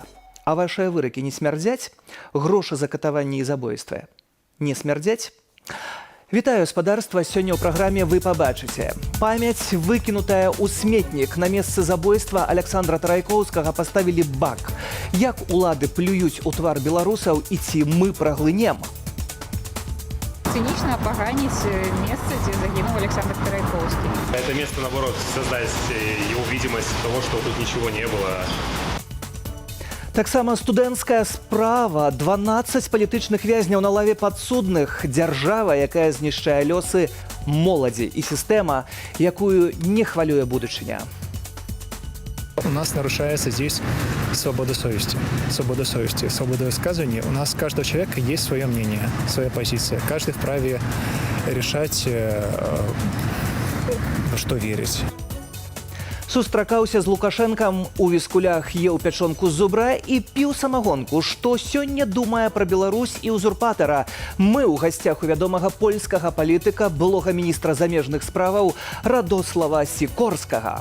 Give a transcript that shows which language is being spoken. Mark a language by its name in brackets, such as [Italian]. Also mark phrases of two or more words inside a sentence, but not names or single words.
[Belarusian] А вашыя выракі не смярдзяць? Грошы за катаванні і забойствы не смярдзяць? Вітаю, спадарства! Сёння ў праграме вы пабачыце. Памяць, выкінутая ў сметнік. На месцы забойства Аляксандра Тарайкоўскага паставілі бак. Як улады плююць у твар беларусаў і ці мы праглынем? [Russian] Цинично опоганить место, где загинул Александр Тарайковский. Это место, наоборот, создать его видимость того, что тут ничего не было. [Belarusian] Таксама студэнцкая справа. 12 палітычных вязняў на лаве падсудных. Дзяржава, якая знішчае лёсы моладзі, і сістэма, якую не хвалюе будучыня. [Russian] У нас нарушается здесь свобода совести. Свобода совести, свобода высказывания. У нас у каждого человека есть свое мнение, своя позиция. Каждый вправе решать, во что верить. [Belarusian] Сустракаўся з Лукашэнкам, у віскулях еў пячонку з зубра і піў самагонку. Што сёння думае пра Беларусь і узурпатара? Мы ў гасцях у вядомага польскага палітыка, былога міністра замежных справаў Радослава Сікорскага.